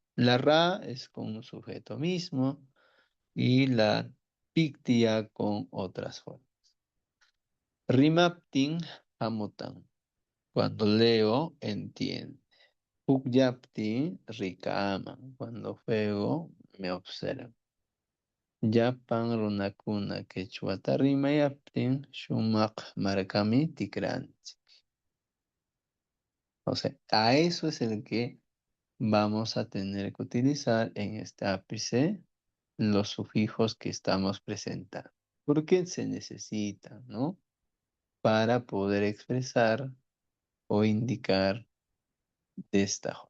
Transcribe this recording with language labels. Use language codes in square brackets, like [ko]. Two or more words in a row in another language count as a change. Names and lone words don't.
[es] La ra es con un sujeto mismo y la pictia con otras formas. [qu] Rimaptin hamutan. [es] Cuando leo, entiendo. [qu] Pukyapti rikaman. [es] Cuando juego, me observan. [qu] Llapan runakuna quechuata rimayaptin shumaq markami tikranchik. [es] O sea, a eso es el que vamos a tener que utilizar en este ápice los sufijos que estamos presentando. Porque se necesitan, ¿no? Para poder expresar o indicar de esta forma.